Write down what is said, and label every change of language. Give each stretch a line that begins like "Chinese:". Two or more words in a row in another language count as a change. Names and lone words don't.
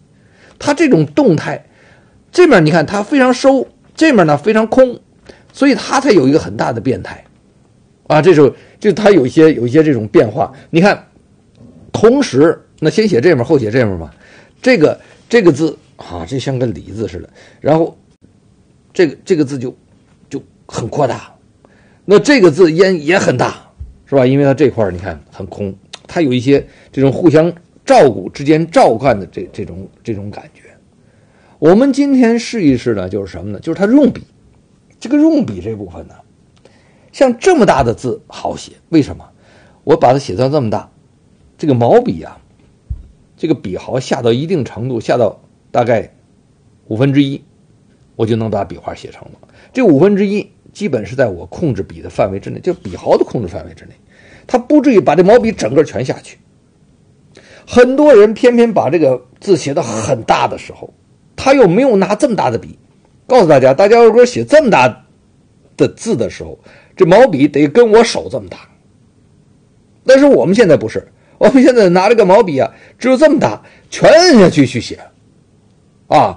Chinese: 它這種動態，這面你看它非常收，這面呢非常空，所以它才有一個很大的變態啊。這時候就它有一些這種變化。你看，同時那先寫這面後寫這面嘛，這個字啊，這像個李字似的，然後這個字就很擴大，那這個字也很大，是吧？因為它这塊你看很空，它有一些這種互相照顧之間照看的這種感覺。我們今天試一試呢，就是什麼呢？就是它用筆，這個用筆這部分呢，像這麼大的字好寫，為什麼？我把它寫到這麼大，這個毛筆啊，這個筆毫下到一定程度，下到大概1/5，我就能把筆畫寫成了。這1/5基本是在我控制筆的範圍之內，就筆毫的控制範圍之內，它不至於把這毛筆整個全下去。很多人偏偏把这个字寫得很大的時候，他又沒有拿這麼大的筆。告訴大家，大家如果寫這麼大的字的時候，這毛筆得跟我手這麼大。但是我們現在不是，我們現在拿這個毛筆啊，只有這麼大，全摁下去寫啊。